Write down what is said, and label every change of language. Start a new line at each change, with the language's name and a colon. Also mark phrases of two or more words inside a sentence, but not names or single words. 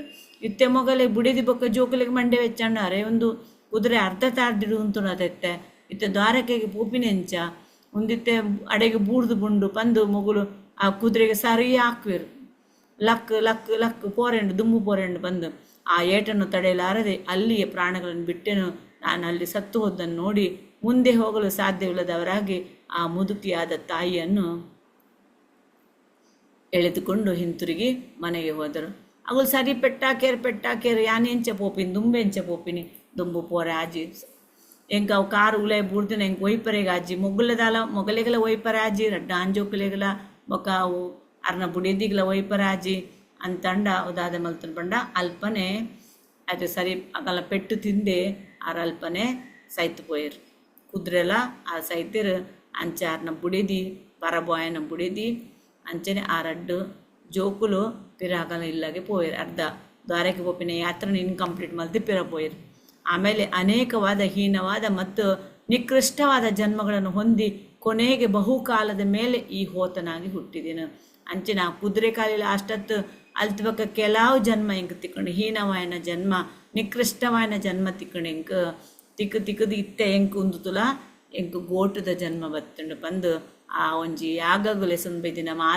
Tulu: ಇತ್ತೆ ಮೊಗಲೆ ಬುಡಿದಿ ಬೊಕ್ಕ ಜೋಕುಲಿಗೆ ಮಂಡೆ ವೆಚ್ಚಣ್ಣಾರೆ ಒಂದು ಕುದುರೆ ಅರ್ಧ ತಾರ್ದಿಡು ಉಂತುನದೆತ್ತೆ ಇತ್ತೆ ದ್ವಾರಕೆಗೆ ಪೂಪಿನೆಂಚ ಒಂದಿತ್ತೆ ಅಡೆಗೆ ಬೂರ್ದು ಬುಂಡು ಪಂದು ಮೊಗುಲು ಆ ಕುದುರೆಗೆ ಸರಿ ಹಾಕ್ವಿರು. ಲಕ್ ಲಕ್ ಲಕ್ ಪೋರೆಂಡು ದುಮ್ಮು ಪೋರೆಂಡು ಬಂದು
Kannada: ಆ ಏಟನ್ನು ತಡೆಯಲಾರದೆ ಅಲ್ಲಿಯೇ ಪ್ರಾಣಗಳನ್ನು ಬಿಟ್ಟೆನು. ನಾನು ಅಲ್ಲಿ ಸತ್ತು ಹೋದನ್ನು ನೋಡಿ ಮುಂದೆ ಹೋಗಲು ಸಾಧ್ಯವಿಲ್ಲದವರಾಗಿ ಆ ಮುದುಕಿಯಾದ ತಾಯಿಯನ್ನು ಎಳೆದುಕೊಂಡು ಹಿಂತಿರುಗಿ ಮನೆಗೆ ಹೋದರು.
Tulu: ಅವಳು ಸರಿ ಪೆಟ್ಟಾಕೇರು ಯಾನೆಂಚ ಪೋಪಿನಿ ದುಂಬೆಂಚ ಪೋಪಿನಿ ದುಂಬು ಪೋರೆ ಆಜಿ ಎಂಕ ಅವು ಕಾರು ಉಲೆ ಬುಡ್ದಿನ ಎಂಕ ಒಯ್ಪರೆಗೆ ಆಜಿ ಮೊಗಲೆಗಲ ಒಯ್ಪರೆ ಆಜಿ ರಡ್ಡ ಅಂಜೋಕಲೆಗಲ ಬೊಕ್ಕ ಅವು ಅರ್ನ ಬುಡಿದಿಗಲ ಒಯ್ಪರೆ ಆಜಿ ಅಂತಂಡ ಉದಾದ ಮಲ್ತನ್ ಪಂಡ ಅಲ್ಪನೆ
Kannada: ಅದು ಸರಿ ಆಗಲ್ಲ
Tulu: ಪೆಟ್ಟು ತಿಂದೆ ಆರು ಅಲ್ಪನೆ ಸೈತು ಪೋಯರು. ಕುದುರೆಲ ಆ ಸೈತಿರು ಅಂಚೆ ಆರ್ನ ಬುಡಿದಿ ಪರಬಾಯನ ಬುಡಿದಿ ಅಂಚನೆ ಆ ರಡ್ಡು ಜೋಕುಲು ಪಿರಾಗಲ ಇಲ್ಲಾಗೆ ಪೋಯರು. ಅರ್ಧ ದ್ವಾರಕ್ಕೆ ಪೋಪಿನ ಯಾತ್ರನ ಇನ್ಕಂಪ್ಲೀಟ್ ಮಲ್ತಿ ಪಿರ ಪೋಯರು.
Kannada: ಆಮೇಲೆ ಅನೇಕವಾದ ಹೀನವಾದ ಮತ್ತು ನಿಕೃಷ್ಟವಾದ ಜನ್ಮಗಳನ್ನು ಹೊಂದಿ ಕೊನೆಗೆ ಬಹುಕಾಲದ ಮೇಲೆ ಈ ಹೋತನಾಗಿ ಹುಟ್ಟಿದೆನು.
Tulu: ಅಂಚಿನ ಕುದುರೆ ಕಾಲಿಲ ಅಷ್ಟತ್ತು ಅಲ್ತಬಕ್ಕ ಕೆಲವು ಜನ್ಮ ಇಂಕ ತಿಕ್ಕೊಂಡು ಹೀನವಾಯನ ಜನ್ಮ ನಿಕೃಷ್ಟವಾಯನ ಜನ್ಮ ತಿಕ್ಕೊಂಡು ಇಂಕ ತಿಕ್ಕದು ಇತ್ತೆ ಎಂಕ್ ಉಂದುತುಲ ಎಂಕ್ ಗೋಟದ ಜನ್ಮ ಬತ್ತುಂಡು ಬಂದು ಆ ಒಂಜಿ ಯಾಗಗುಲೆಸೊಂದು ಬೈದಿನ